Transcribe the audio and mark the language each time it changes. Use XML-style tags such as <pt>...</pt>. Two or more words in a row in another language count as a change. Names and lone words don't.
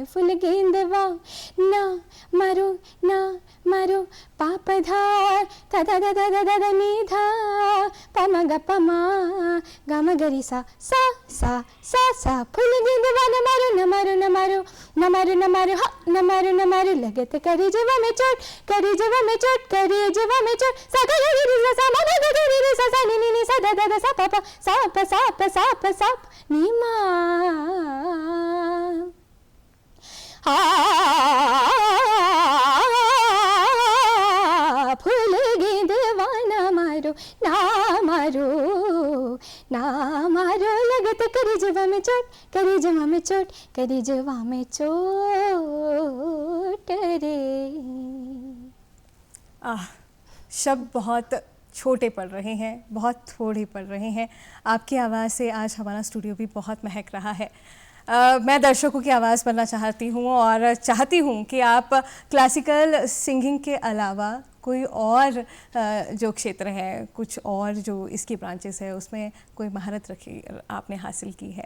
<hi>फुल गेंदवा ना मारो पाप धार धा धा धा धा धा धा नी धा पमा ग पमा गम गरी सा फुल गेंदवा न मारो लगत करे जवा में चोट सा गा गा री सा मा गा गा री सा नी नी सा दा दा सा पा साप नी मा। फुल गेंदवा न मारो लगत करे जवा में चोट, करे जवा में चोट, करे जवा में चोट रे। शब्द बहुत छोटे पड़ रहे हैं, बहुत थोड़े पड़ रहे हैं। आपकी आवाज़ से आज हमारा स्टूडियो भी बहुत महक रहा है। मैं दर्शकों की आवाज़ बनना चाहती हूँ और चाहती हूँ कि आप</hi> <en>classical singing</en> <hi>के अलावा कोई और जो क्षेत्र है, कुछ और जो इसकी ब्रांचेस है, उसमें कोई महारत रखी आपने हासिल की है।</hi>